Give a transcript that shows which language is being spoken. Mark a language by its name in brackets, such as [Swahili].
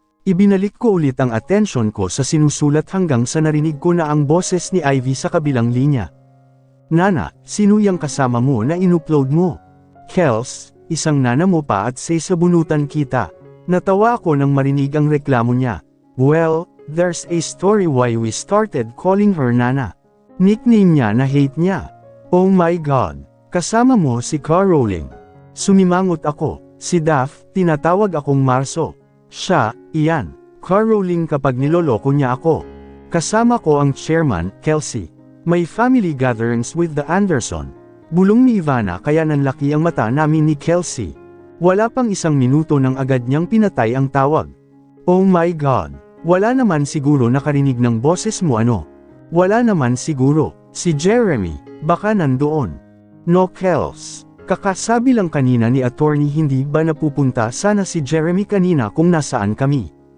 [Filipino] Ibinalik ko ulit ang atensyon ko sa sinusulat hanggang sa narinig ko na ang boses ni Ivy sa kabilang linya. Nana, sino yang kasama mo na inupload mo? Kels, isang nana mo pa at say sabunutan kita. Natawa ako nang marinig ang reklamo niya. [English] Well, there's a story why we started calling her Nana. [Filipino] Nickname niya na hate niya. [English] Oh my God, [Filipino] kasama mo si Car Rowling. Sumimangot ako, si Daph, tinatawag akong Marso. Siya, iyan, Car Rowling kapag niloloko niya ako. Kasama ko ang chairman, Kelsey. [English] May family gatherings with the Anderson. [Filipino] Bulong ni Ivana kaya nanlaki ang mata namin ni Kelsey. Wala pang isang minuto nang agad niyang pinatay ang tawag. [English] Oh my God, [Filipino] wala naman siguro nakarinig ng boses mo ano? Wala naman siguro, si Jeremy. Baka nandoon. No Kels. Kakasabi lang kanina ni attorney hindi ba napupunta sana si Jeremy kanina kung nasaan kami.